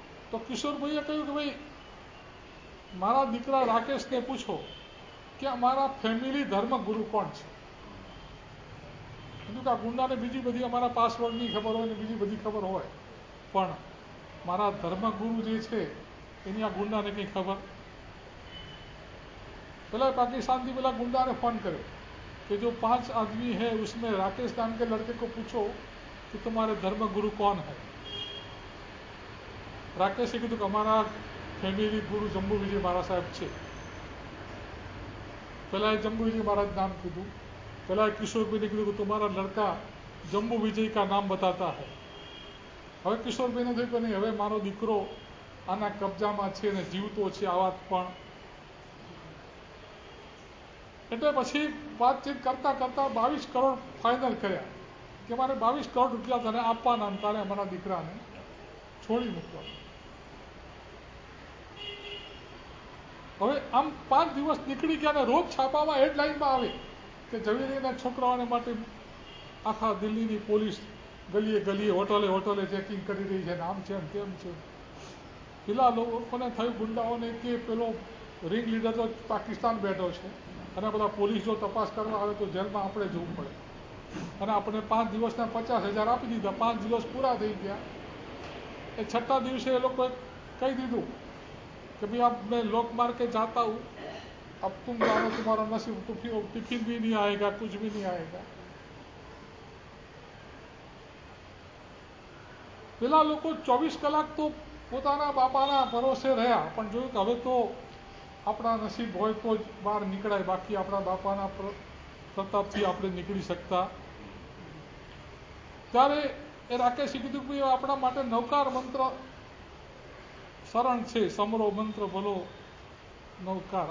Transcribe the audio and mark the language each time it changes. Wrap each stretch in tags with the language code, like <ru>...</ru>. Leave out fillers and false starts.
<gu>તો કિશોરભાઈએ કહ્યું કે ભાઈ મારા દીકરા રાકેશને પૂછો કે અમારા ફેમિલી ધર્મગુરુ કોણ છે. કીધું કે આ ગુંડાને બીજી બધી અમારા પાસવર્ડની ખબર હોય ને બીજી બધી ખબર હોય, પણ મારા ધર્મગુરુ જે છે એની આ ગુંડાને કંઈ ખબર. પેલા</gu> <hi>पाकिस्तान</hi> <gu>પેલા</gu> <hi>गुंडा ने फोन</hi> <gu>કર્યો</gu> <hi>कि जो 5 आदमी है उसमें राकेश नाम के लड़के को पूछो कि तुम्हारे धर्मगुरु कौन है.</hi> <gu>राकेशे કીધું કે અમારા ફેમિલી ગુરુ જંબુ વિજય મહારાજ સાહેબ છે. પેલા જંબુ વિજય મહારાજ નામ કીધું. પેલા કિશોરભાઈને કીધું કે તમારા લડકા જંબુ વિજય</gu> <hi>કા નામ बताता है.</hi> <gu>હવે કિશોરભાઈને થયું કે નહીં, હવે મારો દીકરો આના કબજામાં છે ને જીવતો છે, આ વાત પણ. એટલે પછી વાતચીત કરતા કરતા 22 કરોડ ફાઇનલ કર્યા કે મારે 22 કરોડ રૂપિયા તને આપવાના, તારે અમારા દીકરાને છોડી મૂકવા. હવે આમ 5 દિવસ નીકળી ગયા અને રોજ છાપામાં હેડલાઇનમાં આવે કે ઝવેરીના છોકરાઓને માટે આખા દિલ્હીની પોલીસ ગલીએ ગલીએ હોટલે ચેકિંગ કરી રહી છે, આમ છે ને તેમ છે. પેલા લોકોને થયું ગુંડાઓને કે પેલો રિંગ લીડર તો પાકિસ્તાન બેઠો છે અને બધા પોલીસ જો તપાસ કરવા આવે તો જેલમાં આપણે જવું પડે, અને આપણે 5 દિવસના 50,000 આપી દીધા. 5 દિવસ પૂરા થઈ ગયા. એ 6ઠા દિવસે એ લોકોએ કહી દીધું</gu> <hi>कि भाई अब मैं लोक मार के जाता हूँ, अब तुम जानो तुम्हारा नसीब, टिफिन भी नहीं आएगा, कुछ भी नहीं आएगा.</hi> <gu>પેલા લોકો 24 કલાક તો પોતાના બાપાના ભરોસે રહ્યા, પણ જોયું કે હવે તો આપણા નસીબ હોય તો જ બહાર નીકળાય, બાકી આપણા બાપાના પ્રતાપથી આપણે નીકળી શકતા. ત્યારે એ રાકેશે કીધું કે આપણા માટે નવકાર મંત્ર શરણ છે, સમરો મંત્ર ભલો નવકાર.</gu>